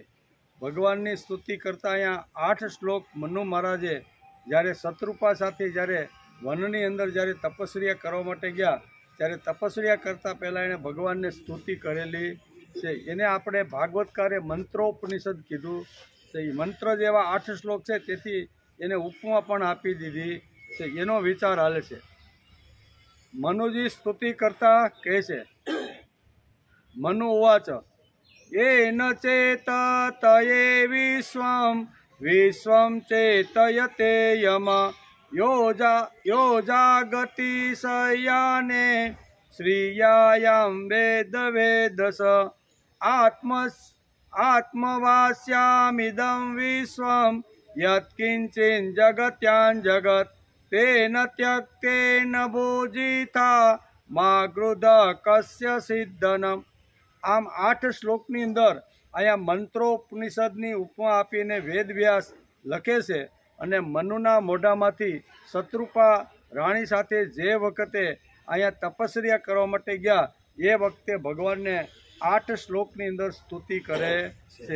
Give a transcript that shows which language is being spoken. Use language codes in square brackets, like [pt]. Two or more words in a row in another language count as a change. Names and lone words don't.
[gu] ભગવાનની સ્તુતિ કરતાં અહીંયા 8 શ્લોક મનુ મહારાજે જ્યારે શત્રુપા સાથે જ્યારે વનની અંદર જ્યારે તપસ્યા કરવા માટે ગયા ત્યારે તપસ્યા કરતાં પહેલાં એણે ભગવાનને સ્તુતિ કરેલી છે. એને આપણે ભાગવતકારે મંત્રોપનિષદ કીધું છે. એ મંત્ર જેવા 8 શ્લોક છે તેથી એને ઉપમા પણ આપી દીધી છે. એનો વિચાર હાલે છે. મનુજી સ્તુતિ કરતા કહે છે, [sa] મનુ ઉવાચ येन चेततये विश्वं चेतयते यम योजागतिशयाने श्रियायां वेदवेदस आत्मवास्यामिदं विश्वं यत्किञ्चिन् जगत्यां जगत् तेन त्यक्तेन भुजिता मा गृध कस्य सिद्धनम्. [gu] આમ 8 શ્લોકની અંદર અહીંયા મંત્રોપનિષદની ઉપમા આપીને વેદવ્યાસ લખે છે અને મનુના મોઢામાંથી શત્રુપા રાણી સાથે જે વખતે અહીંયા તપસ્યા કરવા માટે ગયા એ વખતે ભગવાનને 8 શ્લોકની અંદર સ્તુતિ કરે છે.